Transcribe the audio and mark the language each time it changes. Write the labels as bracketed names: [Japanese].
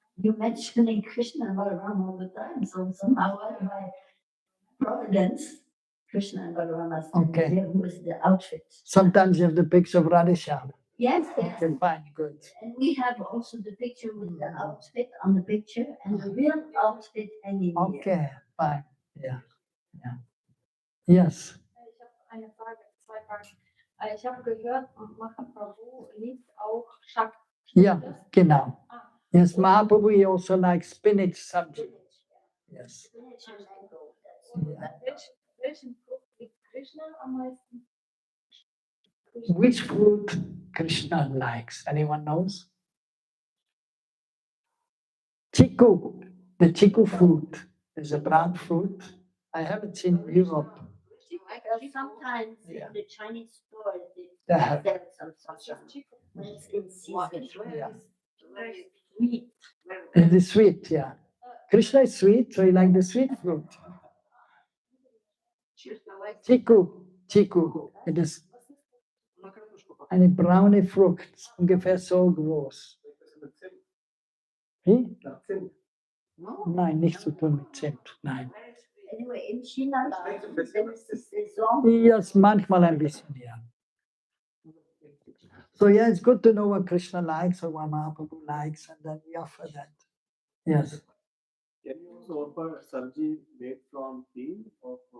[English] you're mentioning Krishna and Balaram all the time, so somehow by providence, Krishna and Balaram are standing Okay. there with the outfit. Sometimes you have the picture of Radhesham. Yes, yes. Okay, fine, good. And we have also the picture with the outfit on the picture and the real outfit hanging here. Okay, fine. Yeah. Yeah. Yes. [German] Ich habe eine Frage, zwei Fragen. Ich habe gehört, Mahaprabhu liebt auch Shak. Yeah, genau. Ah, [English] Yes, Mahaprabhu he also likes spinach sabji. Yes. Spinach and mango, that's [German] und [English] Yeah. [German] welchen Frucht liebt Krishna am meisten? [English] Which fruit Krishna likes? Anyone knows? Chiku. The chiku fruit is a brown fruit. I haven't seen in Europe. sometimes Yeah. in the Chinese store They have. sell some when it's in season. Yeah. Very sweet. It is sweet, yeah. Krishna is sweet, so he likes the sweet fruit. Chiku. Chiku. It is [German] eine braune Frucht, ungefähr so groß. Wie? Nein, nicht zu tun mit Zimt. Nein. [English] Anyway, in China, then it's the saison. [German] Yes, manchmal ein bisschen, ja. [English] So yeah, it's good to know what Krishna likes or what Mahaprabhu likes, and then we offer that. Yes. Can you also offer sabji made from peel or